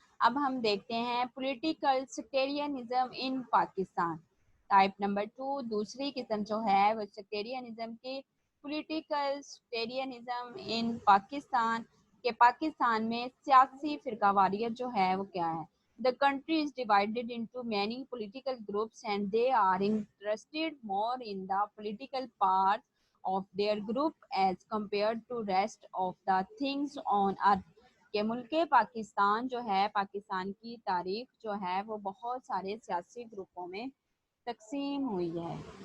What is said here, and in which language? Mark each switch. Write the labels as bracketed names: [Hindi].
[Urdu] اب ہم دیکھتے ہیں [English] Political sectarianism in Pakistan. [Urdu] ٹائپ نمبر 2 دوسری قسم جو ہے وہ سیکٹیرینزم کی [English] political sectarianism in Pakistan [Urdu] کہ پاکستان میں سیاسی فرقہ واریت جو ہے وہ کیا ہے. [English] The country is divided into many political groups and they are interested more in the political part of their group as compared to rest of the things on earth. [Urdu] کہ ملک پاکستان جو ہے پاکستان کی تاریخ جو ہے وہ بہت سارے سیاسی گروپوں میں تقسیم ہوئی ہے.